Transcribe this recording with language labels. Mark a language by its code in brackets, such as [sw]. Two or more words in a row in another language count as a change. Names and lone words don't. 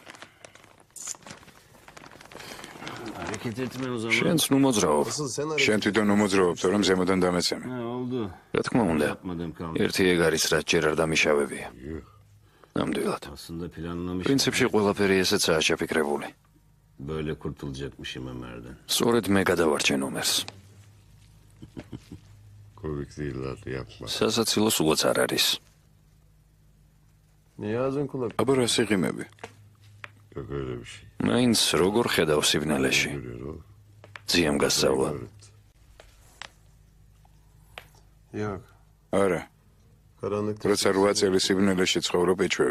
[ka] შენც ნუ მოძრაობ. შენ თვითონ ნუ მოძრაობ, თორემ ზემოდან დამეცემე. რა თქმა უნდა. ერთი ეგ არის, რაც ჯერ არ დამიშავებია. ნამდვილად. პრინციპში ყველაფერი ესეცაა შეფიქრებული. [tr] Böyle kurtulacakmışım Ömer'den. [ka] სწორედ მე გადავარჩენ ნომერს. [tr] Komik değil lan yapma. [ka] სასაცილოს უღოც არ არის. [tr] Niye ağzın kulak? [ka] აბა რა სიღიმები? [tr] Yok öyle bir şey. [ka] მაინც როგორ ხედავ სიბნელეში? [tr] Görüyor o. [ka] ძიემ გასწავლა. [tr] Yok. [ka] არა. [tr] Karanlıkta. [ka] როცა 8 წელი სიბნელეში ცხოვრობ ეჩვევი.